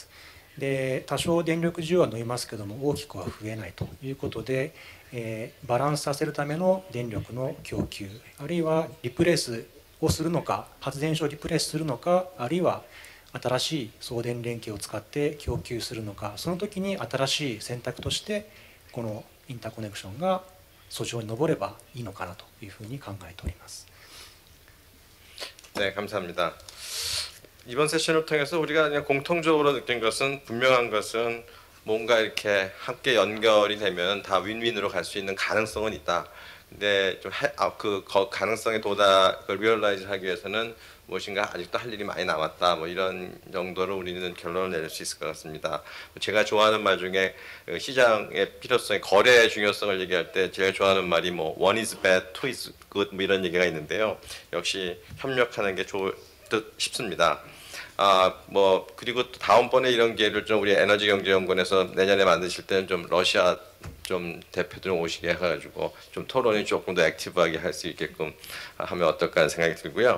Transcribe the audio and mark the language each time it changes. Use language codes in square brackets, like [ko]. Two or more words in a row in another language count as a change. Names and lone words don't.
[ja] で多少電力需要は伸びますけども大きくは増えないということで、バランスさせるための電力の供給、あるいはリプレースをするのか、発電所をリプレースするのか、あるいは新しい送電連携を使って供給するのか、その時に新しい選択としてこのインターコネクションが訴状に上ればいいのかなというふうに考えております。 [ko] 네, 감사합니다. 이번 세션을 통해서 우리가 그냥 공통적으로 느낀 것은, 분명한 것은 뭔가 이렇게 함께 연결이 되면 다 윈윈으로 갈 수 있는 가능성은 있다. 근데 좀 그 가능성의 도달을 리얼라이즈 하기 위해서는 무엇인가 아직도 할 일이 많이 남았다, 뭐 이런 정도로 우리는 결론을 내릴 수 있을 것 같습니다. 제가 좋아하는 말 중에 시장의 필요성, 거래의 중요성을 얘기할 때 제가 좋아하는 말이 뭐 [en] one is bad, two is good [ko] 뭐 이런 얘기가 있는데요. 역시 협력하는 게 좋을 듯 싶습니다. 뭐 그리고 또 다음번에 이런 기회를 좀 우리 에너지경제연구원에서 내년에 만드실 때는 좀 러시아 좀 대표들 오시게 해가지고 좀 토론이 조금 더 액티브하게 할 수 있게끔 하면 어떨까 하는 생각이 들고요.